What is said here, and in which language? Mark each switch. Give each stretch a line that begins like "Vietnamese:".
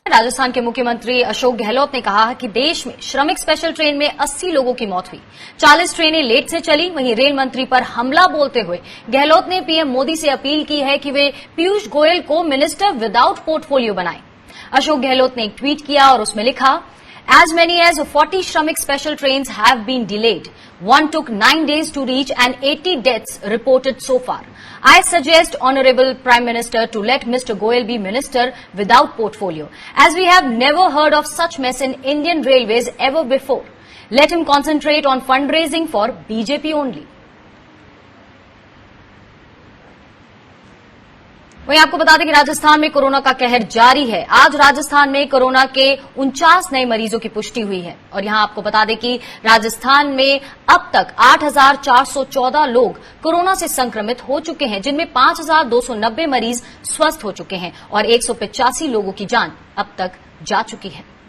Hindi: राजस्थान के मुख्यमंत्री अशोक गहलोत ने कहा कि देश में श्रमिक स्पेशल ट्रेन में 80 लोगों की मौत हुई, 40 ट्रेनें लेट से चली। वहीं रेल मंत्री पर हमला बोलते हुए गहलोत ने पीएम मोदी से अपील की है कि वे पीयूष गोयल को
English: minister without portfolio
Hindi: बनाएं। अशोक गहलोत ने एक ट्वीट किया और उसमें लिखा,
English: As many as 40 Shramik special trains have been delayed. One took 9 days to reach and 80 deaths reported so far. I suggest Honorable Prime Minister to let Mr. Goyal be Minister without portfolio, as we have never heard of such mess in Indian Railways ever before. Let him concentrate on fundraising for BJP only.
Hindi: वहीं आपको बता दें कि राजस्थान में corona का कहर जारी है। आज राजस्थान में कोरोना के 49 नए मरीजों की पुष्टि हुई है और यहां आपको बता दें कि राजस्थान में अब तक 8,414 लोग कोरोना से संक्रमित हो चुके हैं, जिनमें 5,290 मरीज स्वस्थ हो चुके हैं और 185 लोगों की जान अब तक जा चुकी है।